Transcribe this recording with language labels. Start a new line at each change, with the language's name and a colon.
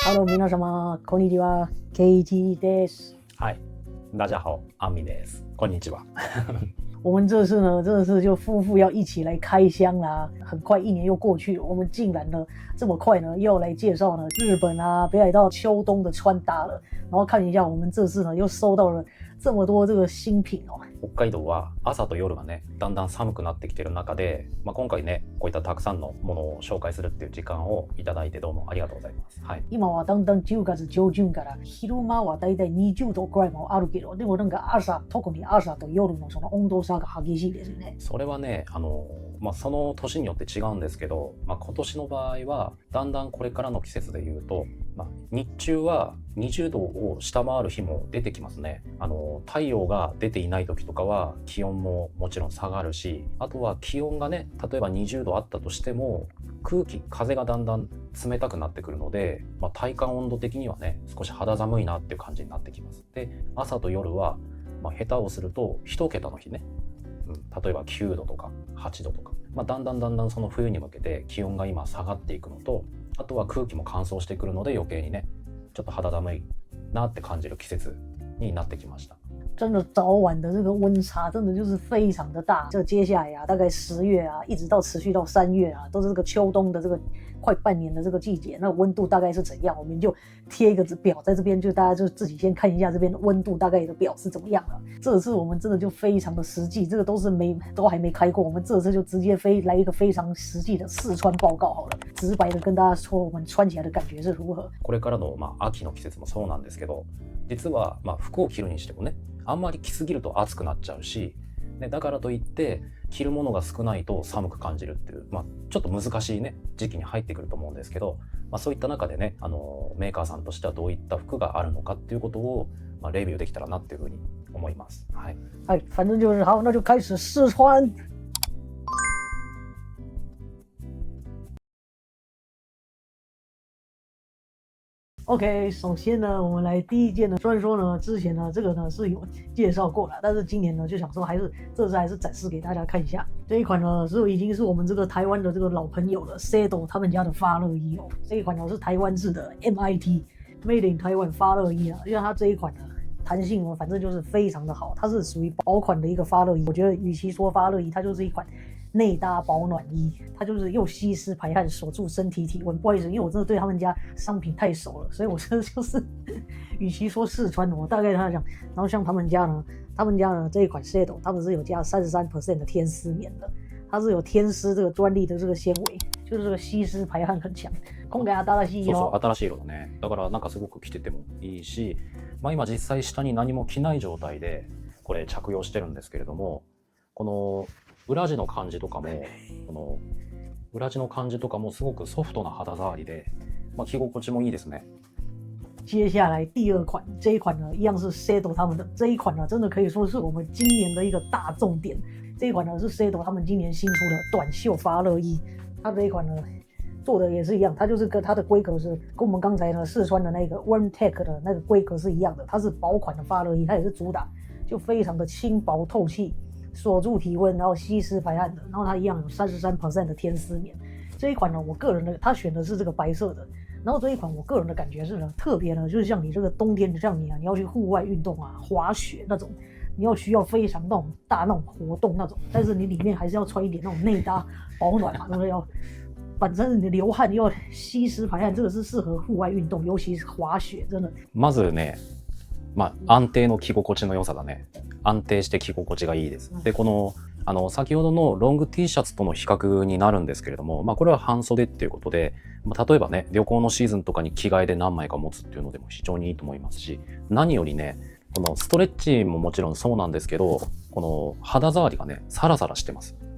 Japanese: Hello，皆様こんにちは、ケイジです。
Chinese: 嗨，大家好，阿米
Japanese: です。こんにちは。
Chinese: 我们这次呢，真的是就夫妇要一起来开箱啦。很快一年又过去了，我们竟然呢这么快呢又要来介绍呢日本啊北海道秋冬的穿搭了。然后看一下，我们这次呢又收到了这么多这个新品哦。
Japanese: 北海道は朝と夜がねだんだん寒くなってきてる中で、今回ねこういったたくさんのものを紹介するっていう時間をいただいてどうもありがとうございます。はい。今はだんだん10月上旬から昼間はだいたい20度くらいもあるけど、でもなんか特に朝と夜のその温度差が激しいですね。それはねその年によって違うんですけど、今年の場合はだんだんこれからの季節で言うと、日中は20度を下回る日も出てきますね。太陽が出ていない時とかは気温ももちろん下がるし、あとは気温がね例えば20度あったとしても風がだんだん冷たくなってくるので、体感温度的にはね少し肌寒いなっていう感じになってきます。で、朝と夜は、下手をすると1桁の日ね、例えば9度とか8度とか、だんだんその冬に向けて気温が今下がっていくのと、あとは空気も乾燥してくるので余計にねちょっと肌寒いなって感じる季節になってきました。
Chinese: 真的早晚的这个温差真的就是非常的大。这接下来啊，大概10月啊，一直到持续到3月啊，都是这个秋冬的这个快半年的这个季节。那温度大概是怎样？我们就贴一个表在这边，就大家就自己先看一下这边的温度大概的表是怎么样了。这次我们真的就非常的实际，这个都还没开过，我们这次就直接来一个非常实际的试穿报告好了，直白的跟大家说我们穿起来的感觉是如何。
Japanese: これからの秋の季節もそうなんですけど、実は服を着るにしてもね、あんまり着すぎると暑くなっちゃうし、だからといって着るものが少ないと寒く感じるっていう、ちょっと難しいね時期に入ってくると思うんですけど、そういった中でねメーカーさんとしてはどういった服があるのかっていうことを、レビューできたらなっていうふうに思います。はい。
Chinese: はい、反正就是好，那就开始试穿。 OK， 首先呢，我们来第一件呢。虽然说呢，之前呢这个呢是有介绍过了，但是今年呢就想说这次还是展示给大家看一下。这一款呢已经是我们这个台湾的这个老朋友了 ，Sedo 他们家的发热衣哦。这一款呢是台湾制的 MIT Made in Taiwan 发热衣啊，因为它这一款呢弹性呢反正就是非常的好，它是属于薄款的一个发热衣。我觉得与其说发热衣，它就是一款内搭保暖衣，它就是又吸湿排汗，锁住身体体温。不好意思，因为我真的对他们家商品太熟了，所以我真的就是与其说试穿，我大概他讲。然后像他们家呢这一款 Sedo， 他们是有加 33% 的天丝棉的，它是有天丝这个专利的这个纤维，就是这个吸湿排汗很強。
Japanese: 今回新しい色。そう新しい色だね。だからなんかすごく着ててもいいし、今実際下に何も着ない状態でこれ着用してるんですけれども、この裏地の感じとかもすごくソフトな肌触りで、着心地もいいですね。
Chinese: 接下来第二款，这一款呢一样是 Sedo 他们的，这一款呢真的可以说是我们今年的一个大重点。这一款呢是 Sedo 他们今年新出的短袖发热衣，它这一款呢做的也是一样，它就是跟它的规格是跟我们刚才呢试穿的那个 Warmtech 的那个规格是一样的，它是薄款的发热衣，它也是主打就非常的轻薄透气，锁住体温，然后吸湿排汗的，然后它一样有 33% 的天丝棉。这一款呢，我个人的，它选的是这个白色的。然后这一款我个人的感觉是呢，特别呢，就是像你这个冬天，像你要去户外运动啊，滑雪那种，你要需要非常那种大那种活动那种，但是你里面还是要穿一点那种内搭保暖嘛，对不对？反正你流汗要吸湿排汗，这个是适合户外运动，尤其是滑雪，真的。
Japanese: まずね、安定の着心地の良さだね。安定して着心地がいいです。で、この先ほどのロング T シャツとの比較になるんですけれども、これは半袖っていうことで、例えばね旅行のシーズンとかに着替えで何枚か持つっていうのでも非常にいいと思いますし、何よりねこのストレッチももちろんそうなんですけど、この肌触りがねサラサラしてます。